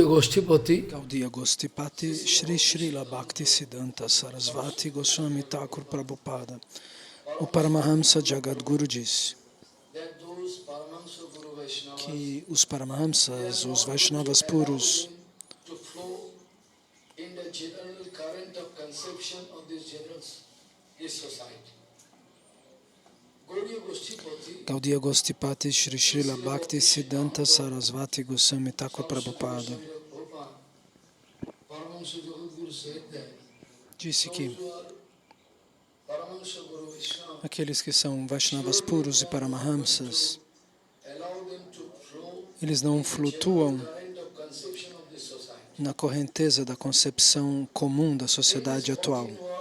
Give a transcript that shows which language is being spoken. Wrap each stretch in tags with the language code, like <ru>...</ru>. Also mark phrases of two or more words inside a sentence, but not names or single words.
<pt>Goshtipati Shri Srila Bhakti Siddhanta Sarasvati Goswami Thakur Prabhupada, o Paramahamsa Jagadguru disse que os Paramahamsas, os Vaishnavas puros, Gaudiya Goshtipati Shri Srila Bhakti Siddhanta Sarasvati Goswami Thakur Prabhupada disse que aqueles que são Vaishnavas puros e Paramahamsas, eles não flutuam na correnteza da concepção comum da sociedade atual.</pt>